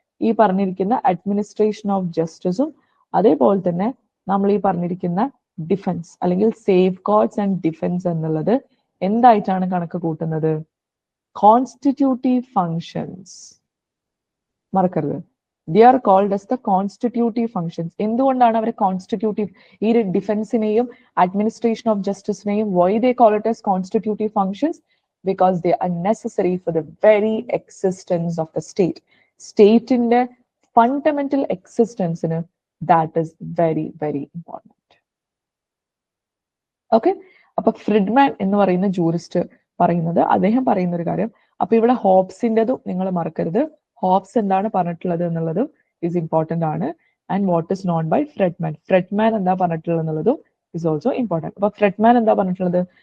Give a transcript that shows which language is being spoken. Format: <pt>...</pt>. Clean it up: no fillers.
<ml>ഈ പറഞ്ഞിരിക്കുന്ന administration of ജസ്റ്റിസും അതേപോലെ തന്നെ നമ്മൾ ഈ പറഞ്ഞിരിക്കുന്ന ഡിഫൻസ് അല്ലെങ്കിൽ സേഫ് ഗാർഡ്സ് ആൻഡ് ഡിഫൻസ് എന്നുള്ളത് എന്തായിട്ടാണ് കണക്ക് കൂട്ടുന്നത്?</ml> <en>Constitutive functions.</en> <ml>മറക്കരുത്,</ml> <en>They are called as the constitutive functions.</en> <ml>എന്തുകൊണ്ടാണ് അവർ കോൺസ്റ്റിറ്റ്യൂട്ടീവ്? ഈ ഡിഫൻസിനെയും administration of ജസ്റ്റിസിനെയും</ml> <en>why they call it as constitutive functions? Because they are necessary for the very existence of the state.</en> <ml>സ്റ്റേറ്റിന്റെ fundamental എക്സിസ്റ്റൻസിന്</ml> <en>that is very very important.</en> <ml>Okay, അപ്പൊ Fridman എന്ന് പറയുന്ന jurist പറയുന്നത്, അദ്ദേഹം പറയുന്ന ഒരു കാര്യം, അപ്പൊ ഇവിടെ ഹോബ്സിൻ്റെതും നിങ്ങൾ മറക്കരുത്. ഹോബ്സ് എന്താണ് പറഞ്ഞിട്ടുള്ളത് എന്നുള്ളതും</ml> <en>is important</en> <ml>ആണ്.</ml> <en>And what is known by Friedman.</en> <ml>ഫ്രെഡ്മാൻ എന്താ പറഞ്ഞിട്ടുള്ളത് എന്നുള്ളതും</ml> <en>is also important.</en> <ml>അപ്പൊ ഫ്രെഡ്മാൻ എന്താ പറഞ്ഞിട്ടുള്ളത്?</ml>